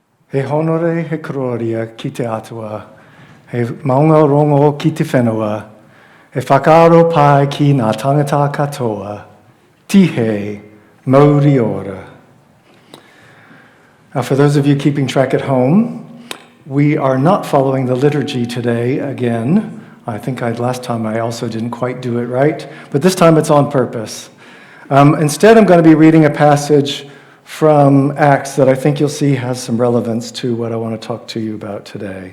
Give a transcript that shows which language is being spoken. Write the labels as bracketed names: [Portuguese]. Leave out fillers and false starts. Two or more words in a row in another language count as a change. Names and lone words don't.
[Māori] He honore he gloria ki te atua, he maungarongo ki te whenua, he whakaaro pai ki ngā tangata katoa, tihe mauri ora. [English] Now, for those of you keeping track at home, we are not following the liturgy today again. I think last time I also didn't quite do it right, but this time it's on purpose. Instead, I'm going to be reading a passage from Acts that I think you'll see has some relevance to what I want to talk to you about today.